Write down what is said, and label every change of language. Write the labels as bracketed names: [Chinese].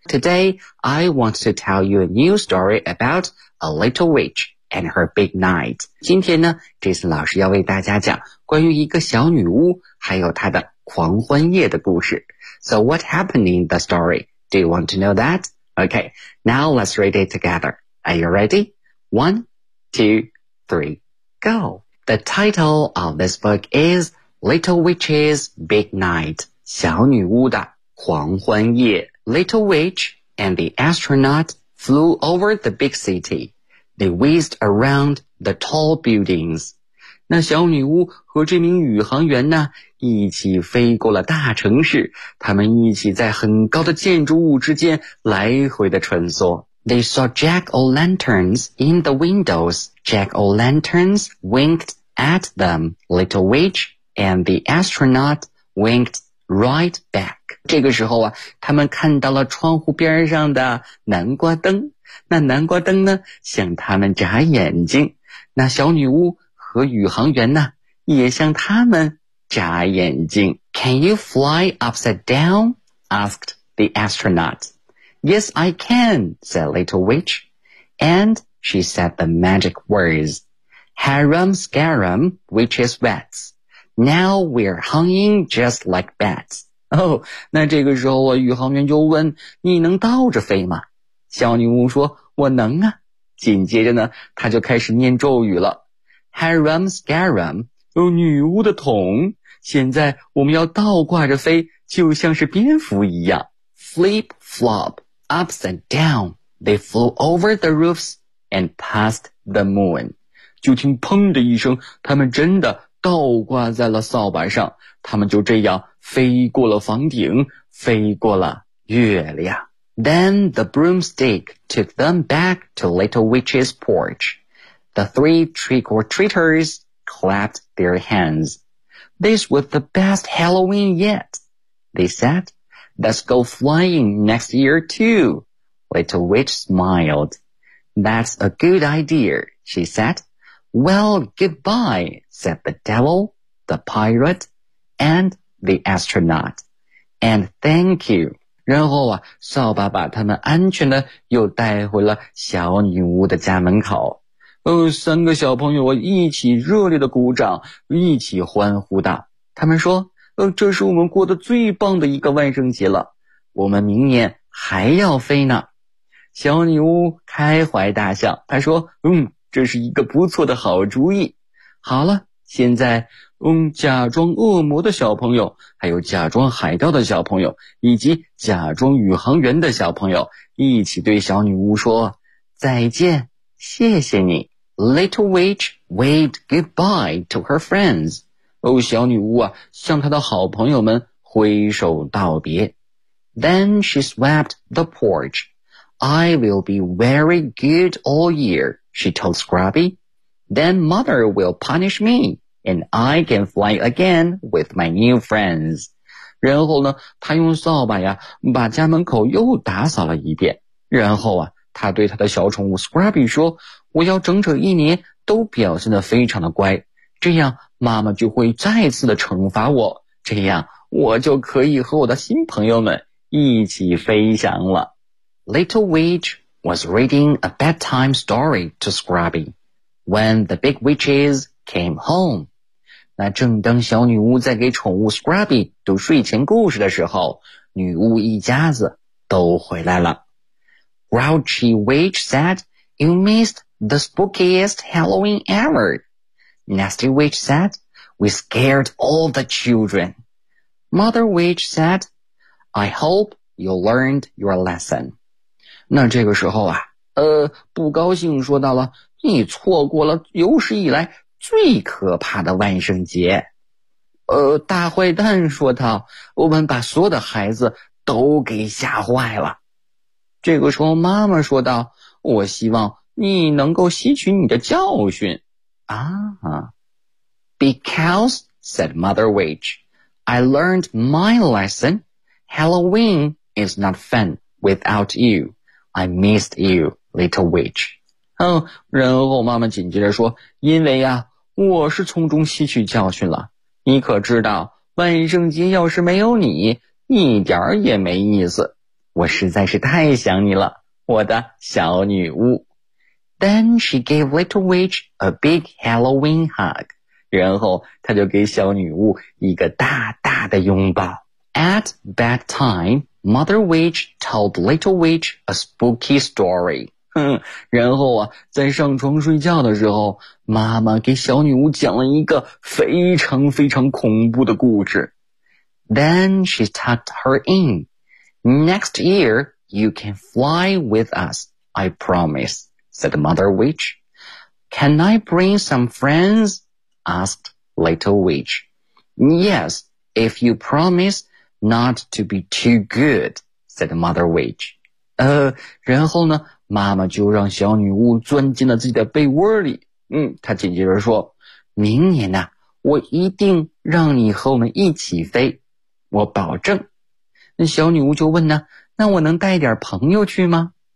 [English] Today, I want to tell you a new story about a little witch and her big night. [Chinese] 今天呢 ，Jason 老师要为大家讲关于一个小女巫还有她的狂欢夜的故事。 [English] So, what happened in the story? Do you want to know that? Okay, now let's read it together. Are you ready? 1, 2, 3, go! The title of this book is Little Witch's Big Night, [Chinese] 小女巫的狂欢夜。 [English] Little Witch and the astronaut flew over the big city. They whizzed around the tall buildings. [Chinese] 那小女巫和这名宇航员呢，一起飞过了大城市，他们一起在很高的建筑物之间来回的穿梭。 [English] They saw jack-o'-lanterns in the windows. Jack-o'-lanterns winked at them. Little witch and the astronaut winked right back. [Chinese] 这个时候啊，他们看到了窗户边上的南瓜灯。那南瓜灯呢，向他们眨眼睛。那小女巫和宇航员呢，也向他们眨眼睛。 [English] Can you fly upside down? Asked the astronaut. Yes, I can, said Little Witch. And she said the magic words. Harum scarum, witches wets. Now we're hanging just like bats. [Chinese] Oh, 那这个时候啊，宇航员就问，你能倒着飞吗？小女巫说，我能啊。紧接着呢，她就开始念咒语了。 Harum scarum, 女巫的桶，现在我们要倒挂着飞，就像是蝙蝠一样。 [English] Flip, flop. Upside down, they flew over the roofs and past the moon. [Chinese] 就听砰的一声，他们真的倒挂在了扫把上。他们就这样飞过了房顶，飞过了月亮。 [English] Then the broomstick took them back to Little Witch's porch. The three trick-or-treaters clapped their hands. This was the best Halloween yet, they said. Let's go flying next year too. Little witch smiled. That's a good idea, she said. Well, goodbye, said the devil, the pirate, and the astronaut. And thank you. [Chinese] 然后啊，扫把把他们安全的又带回了小女巫的家门口。哦，三个小朋友一起热烈的鼓掌，一起欢呼道。他们说，这是我们过得最棒的一个万圣节了，我们明年还要飞呢。小女巫开怀大笑，她说，这是一个不错的好主意。好了，现在假装恶魔的小朋友，还有假装海盗的小朋友，以及假装宇航员的小朋友，一起对小女巫说再见，谢谢你。 [English] Little witch waved goodbye to her friends。 [Chinese] 哦，小女巫啊，向她的好朋友们挥手道别。 [English] Then she swept the porch。 I will be very good all year, she told Scrubby。 Then mother will punish me,And I can fly again with my new friends. [Chinese] 然后呢，他用扫把呀，把家门口又打扫了一遍。然后啊，他对他的小宠物 Scrubby 说，我要整整一年都表现得非常的乖，这样妈妈就会再次的惩罚我，这样我就可以和我的新朋友们一起飞翔了。 [English] Little witch was reading a bedtime story to Scrubby. When the big witches... came home. [Chinese] 那正当小女巫在给宠物 Scrubby 读睡前故事的时候，女巫一家子都回来了。 [English] Grouchy Witch said, You missed the spookiest Halloween ever. Nasty Witch said, We scared all the children. Mother Witch said, I hope you learned your lesson. [Chinese] 那这个时候啊，不高兴说到了，你错过了有史以来最可怕的万圣节。大坏蛋说道，我们把所有的孩子都给吓坏了。这个时候妈妈说道，我希望你能够吸取你的教训。 [English] 啊 Because, said Mother Witch, I learned my lesson. Halloween is not fun without you. I missed you, little witch. [Chinese] 然后妈妈紧接着说，因为啊，我是从中吸取教训了，你可知道万圣节要是没有你一点儿也没意思，我实在是太想你了，我的小女巫。 [English] Then she gave Little Witch a big Halloween hug. [Chinese] 然后她就给小女巫一个大大的拥抱。 [English] At bedtime, Mother Witch told Little Witch a spooky story. [Chinese] 然后啊，在上床睡觉的时候，妈妈给小女巫讲了一个非常非常恐怖的故事。 [English] Then she tucked her in. Next year, you can fly with us, I promise, said Mother Witch. Can I bring some friends? Asked Little Witch. Yes, if you promise not to be too good, said Mother Witch. [Chinese] 然后呢，妈妈就让小女巫钻进了自己的被窝里。她紧接着说，明年啊，我一定让你和我们一起飞，我保证。那小女巫就问呢，那我能带点朋友去吗？